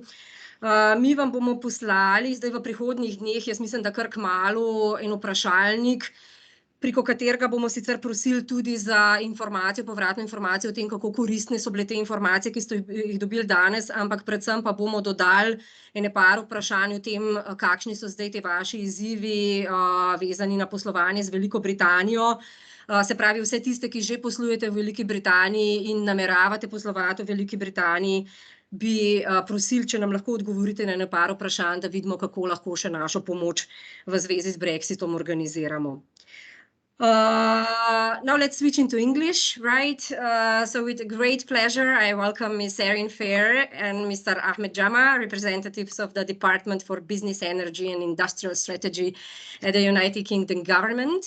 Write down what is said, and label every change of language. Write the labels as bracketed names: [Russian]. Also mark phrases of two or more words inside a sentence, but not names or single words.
[Slovenian] Mi vam bomo poslali zdaj v prihodnjih dneh, jaz mislim, da kar kmalu, en vprašalnik, preko katerega bomo sicer prosili tudi za informacijo, povratno informacijo o tem, kako koristne so bile te informacije, ki ste jih dobili danes, ampak predvsem pa bomo dodali ene par vprašanj o tem, kakšni so zdaj te vaši izzivi vezani na poslovanje z Veliko Britanijo. Se pravi, vse tiste, ki že poslujete v Veliki Britaniji in nameravate poslovati v Veliki Britaniji, bi prosili, če nam lahko odgovorite na ene par vprašanj, da vidimo, kako lahko še našo pomoč v zvezi z Brexitom organiziramo. [English] Now let's switch into English, right? So with great pleasure, I welcome Ms. Erin Fair and Mr. Ahmed Jama, representatives of the Department for Business, Energy and Industrial Strategy at the United Kingdom government.